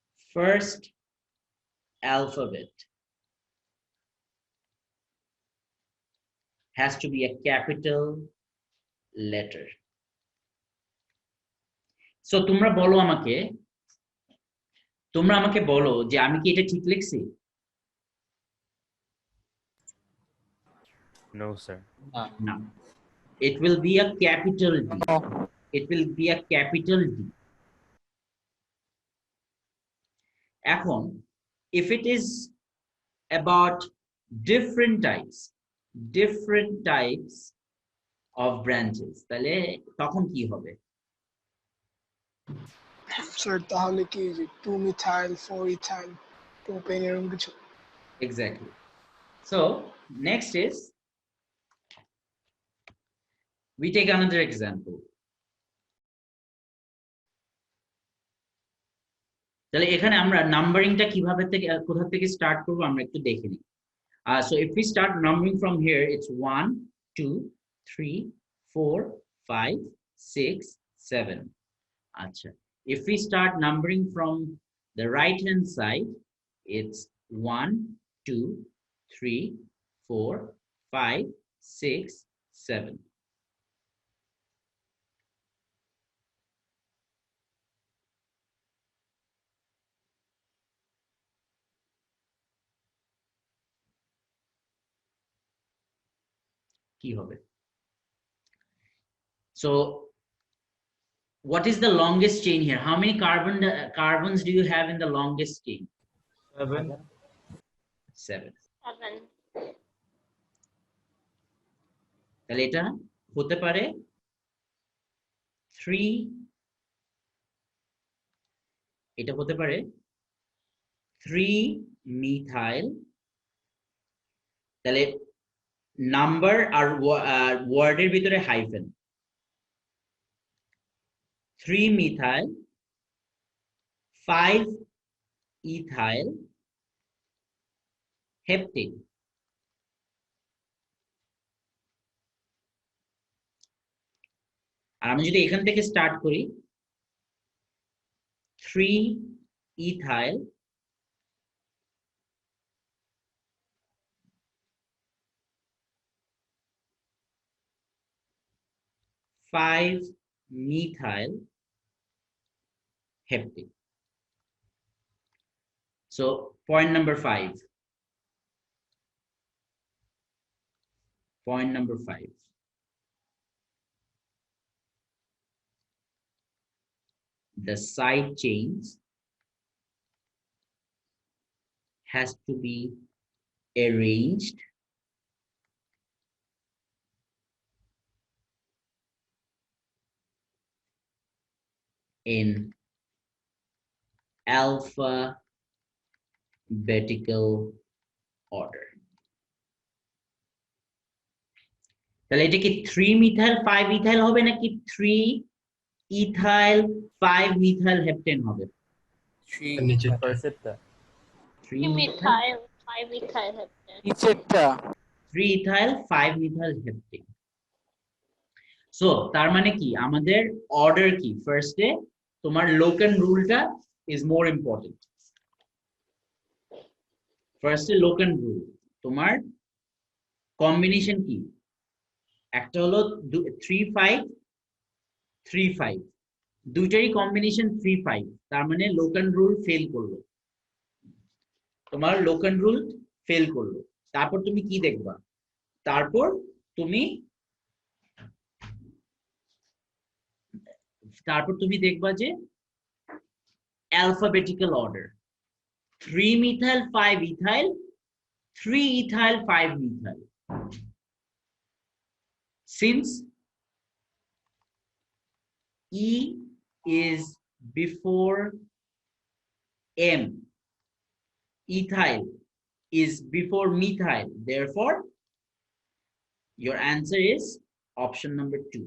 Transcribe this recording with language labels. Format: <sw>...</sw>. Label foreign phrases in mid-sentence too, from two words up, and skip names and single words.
<en>first alphabet has to be a capital letter.</en> <bn>So তোমরা আমাকে বলো যে আমি কি এটা ঠিক লিখছি?</bn> <en>No, sir. No. It will be a capital D. No. It will be a capital D. এখন if it is about different types of branches,</en> <bn>তাহলে তখন কি হবে? স্যার তাহলে কি</bn> <en>2 methyl 4 ethyl propane</en> <bn>এরকম কিছু?</bn> <en>Exactly. So next is we take another example.</en> <bn>তাহলে এখানে আমরা নাম্বারিংটা কিভাবে থেকে কোথা থেকে স্টার্ট করব আমরা একটু দেখে নিই।</bn> <en>So if we start numbering from here, it's 1 2 3 4 5 6 7.</en> <bn>Acha.</bn> <en>If we start numbering from the right hand side, it's 1 2 3 4 5 6 7.</en> <bn>কি হবে?</bn> <en>So what is the longest chain here? How many carbons do you have in the longest chain? 7. 7.</en> <bn>তাহলে এটা হতে পারে 3, এটা হতে পারে</bn> <en>3 methyl,</en> <bn>তাহলে নাম্বার আর ওয়ার্ডের ভিতরে হাইফেন,</bn> <en>3 methyl 5 ethyl heptane.</en> <bn>আর আমি যদি এখান থেকে স্টার্ট করি</bn> <en>3 ethyl 5 methyl heptane. So point number 5. Point number 5. The side chains has to be arranged in alphabetical order.</en> <bn>তাহলে এটা কি</bn> <en>3 methyl 5 ethyl</en> <bn>হবে নাকি</bn> <en>3 ethyl 5 methyl heptane</en> <bn>হবে? 3 নিচেরটা। first 3</bn> <en>methyl 5 ethyl heptane.</en> <bn>নিচেরটা</bn> <en>3 ethyl 5 methyl heptane.</en> <bn>So তার মানে কি আমাদের অর্ডার কি? ফার্স্টে তোমার লোকেন রুলটা</bn> <en>is more important.</en> <bn>ফার্স্টে লোকেন রুল, তোমার কম্বিনেশন কি? একটা হলো 3 5 3 5, দুইটারই কম্বিনেশন 3 5, তার মানে লোকেন রুল ফেল করলো, তোমার লোকেন রুল ফেল করলো। তারপর তুমি কি দেখবা? তারপর তুমি দেখবা যে</bn> <en>alphabetical order 3 methyl 5 ethyl 3 ethyl 5 methyl. Since E is before M, ethyl is before methyl, therefore your answer is option number 2.</en>